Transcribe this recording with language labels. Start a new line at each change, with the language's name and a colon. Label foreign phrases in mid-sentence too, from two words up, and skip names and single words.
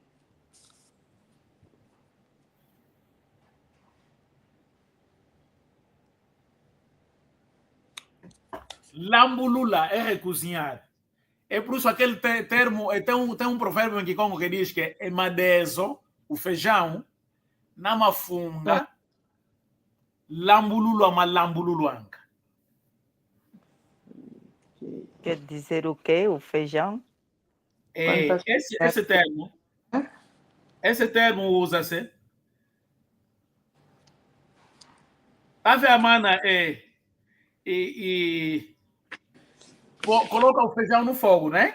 Portuguese: Lambulula é recozinhar. É por isso aquele termo, tem um provérbio em Kikongo que diz que é madezo, o feijão, na mafunga,
Kongo: lambululu ama lambululuanca.
Portuguese: Quer dizer o quê? O feijão? Esse termo usa-se. Tá vendo, mana? Coloca o feijão no fogo, né?